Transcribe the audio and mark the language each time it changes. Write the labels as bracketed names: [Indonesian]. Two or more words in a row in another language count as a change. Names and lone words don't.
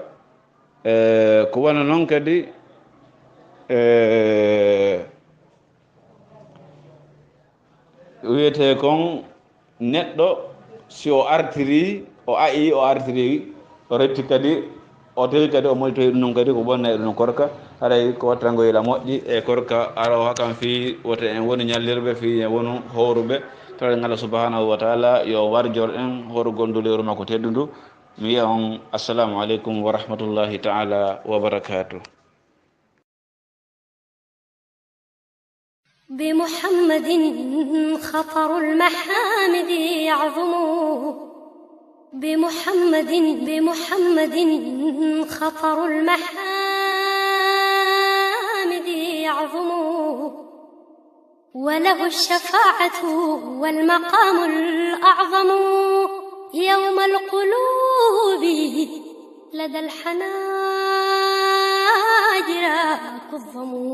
[Fula] ko wona noon kadi wiyete kon neɗɗo si o artiri o a'i o artiri o retti kadi o tawi kadi o moƴtoyi ɗum noon kadi ko bonnay ɗum korka. haɗay ko wattangoyla moƴƴi e korka aro hakkam fi wote en woni ñallirɓe fi en wonu horuɓe. toɗen [Arabic] الله سبحانه وتعالى [Fula] yo warjor en horugol ndu lewru makko teddu ndu. mi wiya on [Arabic] السلام عليكم ورحمة الله تعالى وبركاته. بمحمد خطر المحامد يعظم بمحمد خطر المحامد يعظم وله الشفاعة والمقام الأعظم يوم القلوب لدى الحناجر كظم